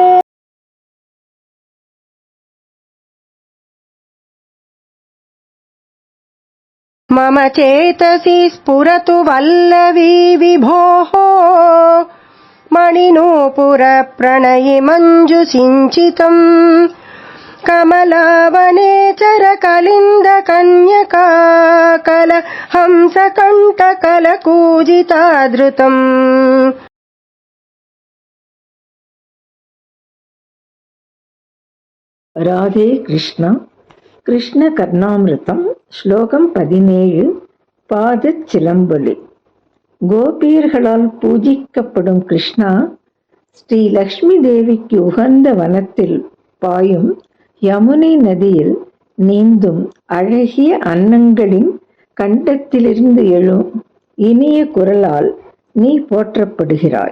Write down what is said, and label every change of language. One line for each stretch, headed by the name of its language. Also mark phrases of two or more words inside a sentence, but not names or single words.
Sanskrit: मम चेतसि स्फुरतु वल्लवी विभोः मणिनूपुरप्रणयि मञ्जुसिञ्चितम् कमलावनेचरकलिन्दकन्यका कलहंसकण्ठकलकूजिताधृतम्।
Tamil: ராதே கிருஷ்ணா. கிருஷ்ண கர்ணாமிருதம் ஸ்லோகம் 17. பாதச் சிலம்பொலி. கோபியர்களால் பூஜிக்கப்படும் கிருஷ்ணா ஸ்ரீ லக்ஷ்மி தேவிக்கு உகந்த வனத்தில் பாயும் யமுனை நதியில் நீந்தும் அழகிய அன்னங்களின் கண்டத்திலிருந்து எழும் இனிய குரலால் நீ போற்றப்படுகிறாய்.